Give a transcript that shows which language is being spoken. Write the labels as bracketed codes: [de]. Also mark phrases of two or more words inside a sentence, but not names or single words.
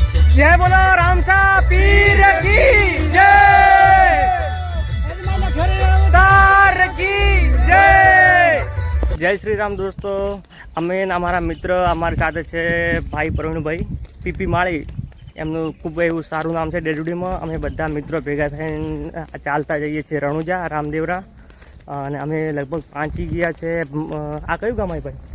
[hi] जय बोलो रामसा पीर की जय, तार की जय। जय श्री राम दोस्तों, [gu] અમે અમારા મિત્ર અમારી સાથે છે ભાઈ પ્રવીણભાઈ પીપી માળી, એમનું ખૂબ એવું સારું નામ છે ડેડુડીમાં. અમે બધા મિત્રો ભેગા થઈને ચાલતા જઈએ છીએ રણુજા રામદેવરા, અને અમે લગભગ પહોંચી ગયા છે. આ કયું ગામ આવી ભાઈ?